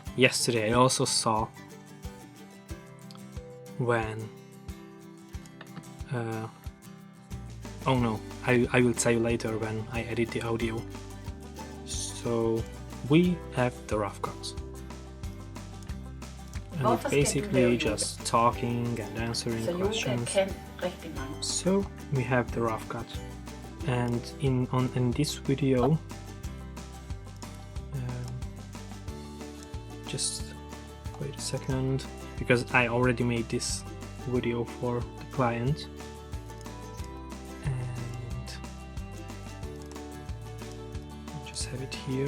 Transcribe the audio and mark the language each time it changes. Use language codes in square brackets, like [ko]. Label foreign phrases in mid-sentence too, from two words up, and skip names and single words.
[en] yesterday I also saw when oh no, I will tell you later when I edit the audio. So we have the rough cuts, and [da] Hvorfor [en] it's [da] skal du [en] basically [da] lave yoga? [en] just talking and answering [da] Så yoga [en] questions. [da] kan rigtig mange. [en] So we have the rough cut, and in this video, just wait a second, because I already made this video for the client, and I'll just have it here.